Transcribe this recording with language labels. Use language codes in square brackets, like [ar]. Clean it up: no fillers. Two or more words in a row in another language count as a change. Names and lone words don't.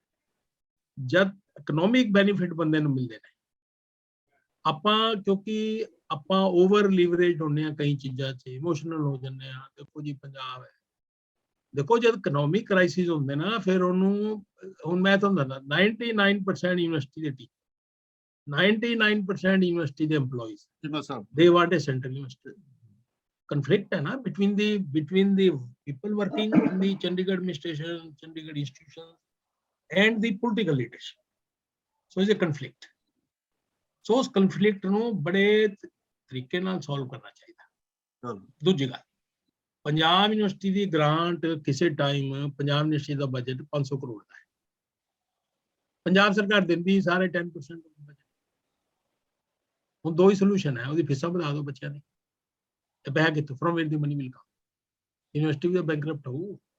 [pa] ਜਦ [en] economic benefit [pa] ਬੰਦੇ ਨੂੰ ਮਿਲਦੇ ਨੇ, ਆਪਾਂ ਕਿਉਂਕਿ ਆਪਾਂ [en] over leverage [pa] ਹੁੰਦੇ ਆ ਕਈ ਚੀਜ਼ਾਂ 'ਚ, ਇਮੋਸ਼ਨਲ ਹੋ ਜਾਂਦੇ ਆ। ਦੇਖੋ ਜੀ ਪੰਜਾਬ ਹੈ, ਦੇਖੋ ਜਦ [en] economic crisis [pa] ਹੁੰਦੇ ਨਾ ਫਿਰ ਉਹਨੂੰ, ਹੁਣ ਮੈਂ ਤੁਹਾਨੂੰ ਦੱਸਦਾ 99% ਯੂਨੀਵਰਸਿਟੀ ਦੇ ਟੀਚਰ, 99% ਯੂਨੀਵਰਸਿਟੀ ਦੇ [en] EMPLOYEES they want a central university. Conflict [hi] है ना [en] between the people working in the Chandigarh administration, Chandigarh institutions and the political leadership. So it's a conflict. So [pa] उस conflict ਨੂੰ ਬੜੇ ਤਰੀਕੇ ਨਾਲ solve ਕਰਨਾ ਚਾਹੀਦਾ। ਦੂਜੀ ਗੱਲ, ਪੰਜਾਬ ਯੂਨੀਵਰਸਿਟੀ ਦੀ ਗ੍ਰਾਂਟ ਕਿਸੇ ਟਾਈਮ ਪੰਜਾਬ ਯੂਨੀਵਰਸਿਟੀ ਦਾ ਬਜਟ 500 ਕਰੋੜ ਦਾ ਹੈ, ਪੰਜਾਬ ਸਰਕਾਰ ਦਿੰਦੀ ਸਾਰੇ 10% ਬਜਟ। ਹੁਣ ਦੋ ਹੀ ਸੋਲੂਸ਼ਨ ਹੈ, ਉਹਦੀ ਫੀਸਾਂ ਵਧਾ ਦਿਓ ਬੱਚਿਆਂ ਦੀ, ਪੈਸਾ ਕਿੱਥੋਂ, [en] from where the money will come, [pa] ਯੂਨੀਵਰਸਿਟੀ ਵੀ ਬੈਂਕਰਪਟ ਹੋਊ।